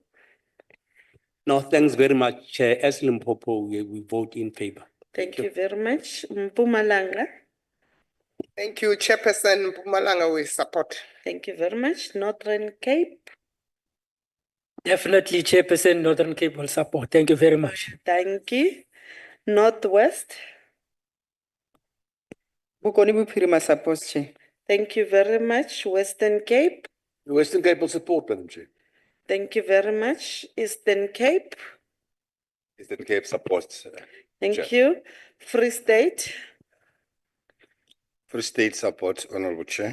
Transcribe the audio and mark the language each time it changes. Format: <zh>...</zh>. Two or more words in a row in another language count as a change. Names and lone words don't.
<en>No, thanks very much, Chair. As Limpopo, we vote in favor. Thank you very much. Mpumalanga. Thank you, Chairperson. Mpumalanga will support. Thank you very much. Northern Cape. Definitely, Chairperson, Northern Cape will support. Thank you very much. Thank you. Northwest. Bokoni Bophirima supports, Chair. Thank you very much. Western Cape. The Western Cape will support, Madam Chair. Thank you very much. Eastern Cape. Eastern Cape supports. Thank you. Free State. Free State supports, Honorable Chair.</en>